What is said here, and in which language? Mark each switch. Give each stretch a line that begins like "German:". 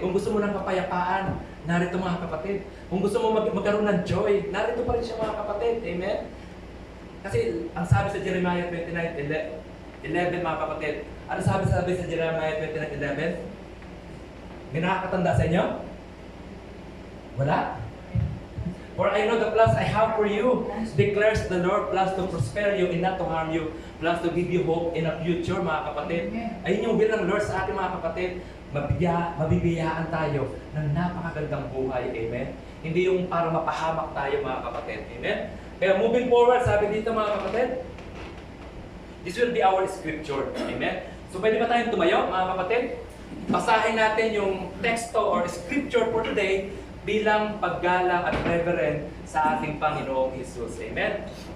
Filipino: Kung gusto mo ng kapayapaan, narito mga kapatid. Kung gusto mo magkaroon ng joy, narito pa rin siya mga kapatid. Amen? Kasi ang sabi sa Jeremiah 29:11 mga kapatid, ano sabi sa Jeremiah 29:11? May nakakatanda sa inyo? Wala?
English: For I know the plans I have for you, declares the Lord, plans to prosper you and not to harm you, plans to give you hope in a future,
Filipino: mga kapatid. Ayun yung will ng Lord sa ating mga kapatid. Mabibiyaan tayo ng napakagandang buhay. Amen? Hindi yung para mapahamak tayo, mga kapatid. Amen? Kaya moving forward, sabi dito mga kapatid,
English: this will be our scripture.
Filipino: Amen? So pwede ba tayong tumayo, mga kapatid? Basahin natin yung teksto
English: or scripture for today
Filipino: bilang paggalang at reverend sa ating Panginoong Jesus. Amen?